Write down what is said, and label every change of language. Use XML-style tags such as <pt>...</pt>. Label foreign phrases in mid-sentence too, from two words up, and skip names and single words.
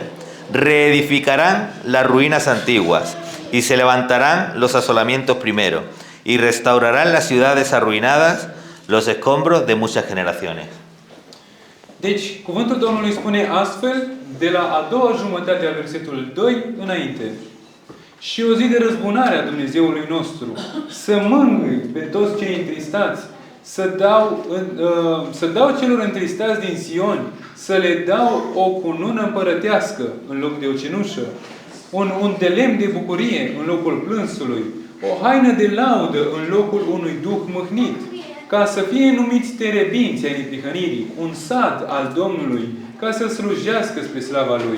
<es>Reedificarán las ruinas antiguas, y se levantarán los asolamientos primero, y restaurarán las ciudades arruinadas, los escombros de muchas generaciones.</es> <ro>Deci, cuvântul Domnului spune astfel, de la a doua jumătate a versetului 2 înainte. Și o zi de răzbunare a Dumnezeului nostru, să mângâi pe toți cei întristați, să dau celor întristați din Sion, să le dau o cunună împărătească în loc de o cenușă, un de lemn de bucurie în locul plânsului, o haină de laudă în locul unui duh mâhnit, ca să fie numiți terebinți ai neprihănirii, un sad al Domnului, ca să slujească spre slava Lui.</ro>